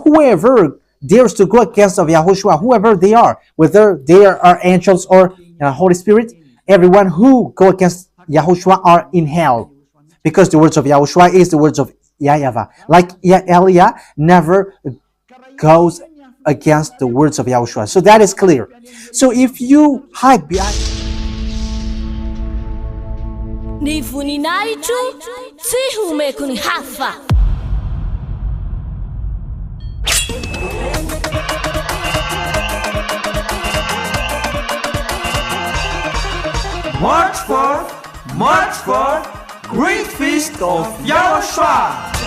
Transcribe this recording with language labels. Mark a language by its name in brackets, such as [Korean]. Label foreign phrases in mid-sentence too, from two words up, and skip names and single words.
[English] So whoever dares to go against of Yahushua, whoever they are, whether they are angels or Holy Spirit, everyone who go against Yahushua are in hell. Because the words of Yahushua is the words of YAHVAH. Like Elia never goes against the words of Yahushua. So that is clear. So if you hide behind [Malagasy] Ni voninahitro tsy homeko ny hafa. [English] March 4th, Great Feast of YAHOSHUAH.